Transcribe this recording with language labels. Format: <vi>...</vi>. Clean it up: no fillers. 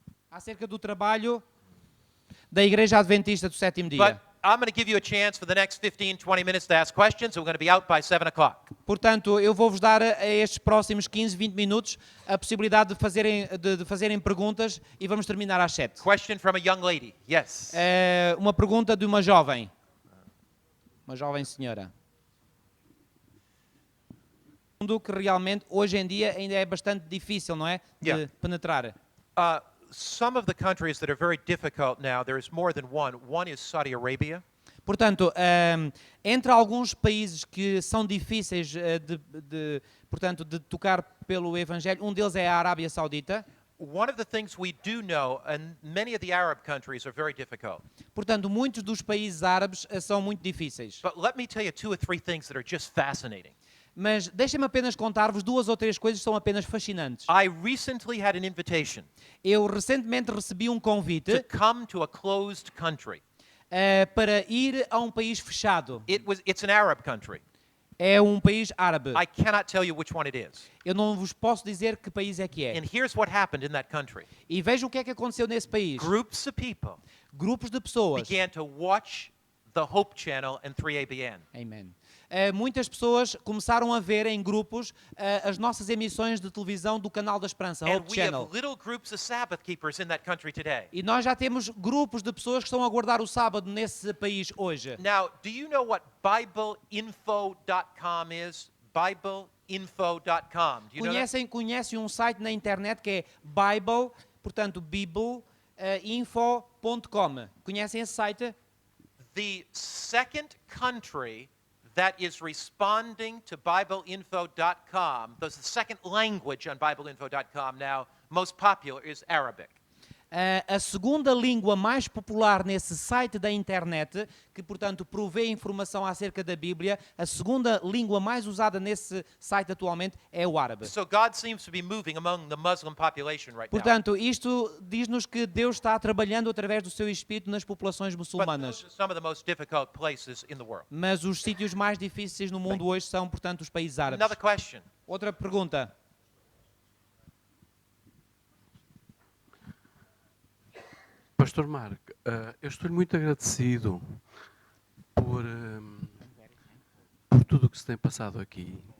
<pt>Acerca do trabalho da Igreja Adventista do Sétimo Dia.</pt> <en>But I'm going to give you a chance for the next 15, 20 minutes to ask questions. We're going to be out by 7 o'clock.</en> <pt>Portanto, eu vou-vos dar a estes próximos 15, 20 minutos a possibilidade de fazerem perguntas e vamos terminar às 7.</pt> <en>Question from a young lady. Yes.</en> <pt>Uma pergunta de uma jovem senhora. Um mundo que realmente hoje em dia ainda é bastante difícil, não é? De</pt> <en>Yeah.</en> <pt>penetrar.</pt> <en>Some of the countries that are very difficult now, there is more than one. One is Saudi Arabia.</en> <pt>Portanto, entre alguns países que são difíceis portanto, de tocar pelo Evangelho, um deles é a Arábia Saudita.</pt> <en>One of the things we do know, and many of the Arab countries are very difficult.</en> <pt>Portanto, muitos dos países árabes são muito difíceis.</pt> <en>But let me tell you 2 or 3 things that are just fascinating.</en> <pt>Mas deixem-me apenas contar-vos 2 ou 3 coisas que são apenas fascinantes.</pt> <en>I recently had an invitation</en> <pt>Eu recentemente recebi um convite</pt> <en>to come to a closed country.</en> <pt>para ir a um país fechado.</pt> <en>It's an Arab country.</en> <pt>É um país árabe.</pt> <en>I cannot tell you which one it is.</en> <pt>Eu não vos posso dizer que país é que é.</pt> <en>And here's what happened in that country.</en> <pt>E vejam o que é que aconteceu nesse país.</pt> <en>Groups of people</en> <pt>Grupos de pessoas.</pt> <en>began to watch the Hope Channel and 3ABN. Amen.</en> <pt>Muitas pessoas começaram a ver em grupos as nossas emissões de televisão do canal da Esperança,</pt> <en>And Hope we have Channel. little groups of Sabbath keepers in that country today.</en> <pt>E nós já temos grupos de pessoas que estão a guardar o sábado nesse país hoje.</pt> <en>Now, do you know what BibleInfo.com is? BibleInfo.com. Do you know that?</en> <pt>Conhecem um site na internet que é Bible, portanto, Info.com. Conhecem esse site?</pt> <en>The second country that is responding to BibleInfo.com, the second language on BibleInfo.com now, most popular, is Arabic.</en> <pt>A segunda língua mais popular nesse site da internet, que portanto provê informação acerca da Bíblia, a segunda língua mais usada nesse site atualmente é o árabe.</pt> <en>So God seems to be moving among the Muslim population right now.</en> <pt>Portanto, isto diz-nos que Deus está trabalhando através do seu Espírito nas populações</pt> <en>But</en> <pt>muçulmanas.</pt> <en>those are some of the most difficult places in the world.</en> <pt>Mas os sítios mais difíceis no mundo hoje são, portanto, os países árabes.</pt> <en>Another question.</en> <pt>Outra pergunta. Pastor Mark, eu estou muito agradecido por tudo o que se tem passado aqui.</pt>